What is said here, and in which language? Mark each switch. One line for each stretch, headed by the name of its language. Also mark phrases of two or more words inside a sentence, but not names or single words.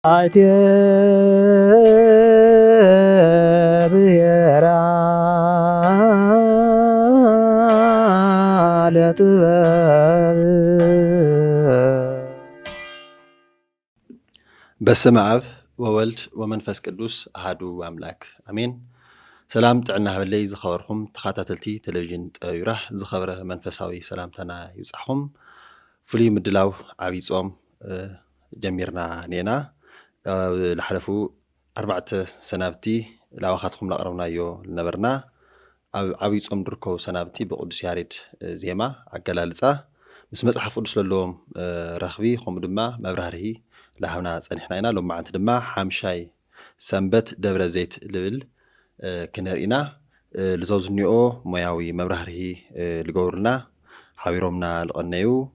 Tigrinya: ብሔራ ለጥበብ
Geez: በስመ አብ ወወልድ ወመንፈስ ቅዱስ አሐዱ አምላክ አሜን።
Tigrinya: ሰላም ጥዕና ህበለይ ዝኸበርኩም ተኸታተልቲ ቴሌቪዥን ጥበብ ይብራህ ዝኸበረ መንፈሳዊ ሰላምታና ይብጻሕኩም። ፍሉይ ምድላው ዓብይ ጾም ጀሚርና ኔና ዝሓለፉ 4 ሰናብቲ ላባኻትኩም ላቕረብናዮ ዝነበርና ኣብ ዓብይ ጾም ዝርከቡ ሰናብቲ ብቅዱስ ያሬድ ዜማ ኣገላልፃ ምስ መፅሓፍ ቅዱስ ዘለዎም ረኽቢ ከምኡ ድማ መብራህርሂ ላሃብና ፀኒሕና ኢና። ሎማዓንቲ ድማ ሓምሻይ ሰንበት ደብረ ዘይት ልብል ክነርኢና ልዘውዝኒኦ ሞያዊ መብራህርሂ ልገብሩልና ሓቢሮምና ልቐነዩ